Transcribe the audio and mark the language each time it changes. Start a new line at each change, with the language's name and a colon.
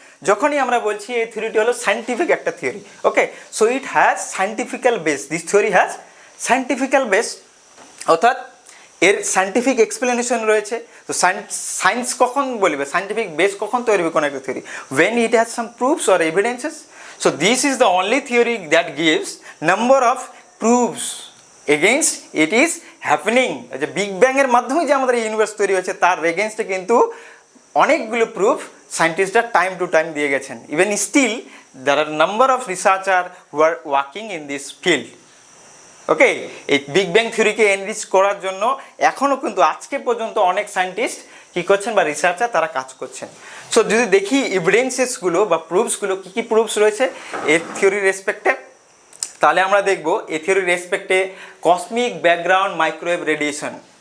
Bangla: যখনই আমরা বলছি এই থিওরিটি হলো সায়েন্টিফিক একটা theory, okay,
English: so it has scientifical base,
Bangla: this theory has scientifical base, অর্থাৎ এর সায়েন্টিফিক এক্সপ্লেনেশন রয়েছে। তো সায়েন্স কখন বলবে, সায়েন্টিফিক বেস কখন তৈরি হবে কোনো একটা theory,
English: when it has some proofs or evidences. So this is the only theory that gives number of proofs against it is happening.
Bangla: যে বিগ ব্যাং এর মাধ্যমে যে আমাদের ইউনিভার্স তৈরি হয়েছে তার এগেইনস্টে কিন্তু অনেকগুলো প্রুফ সায়েন্টিস্টরা টাইম টু টাইম দিয়ে গেছেন।
English: Even still there are number of researcher who are working in this field.
Bangla: ওকে, এই বিগ ব্যাং থিওরিকে এনরিচ করার জন্য এখনও কিন্তু আজকে পর্যন্ত অনেক সায়েন্টিস্ট কী করছেন বা রিসার্চার তারা কাজ করছেন। সো যদি দেখি এভিডেন্সেসগুলো বা প্রুফসগুলো কী কী প্রুফস রয়েছে এর থিওরির রেসপেক্টে, তাহলে আমরা দেখব এই থিওরির রেসপেক্টে কসমিক ব্যাকগ্রাউন্ড মাইক্রোওয়েভ রেডিয়েশন।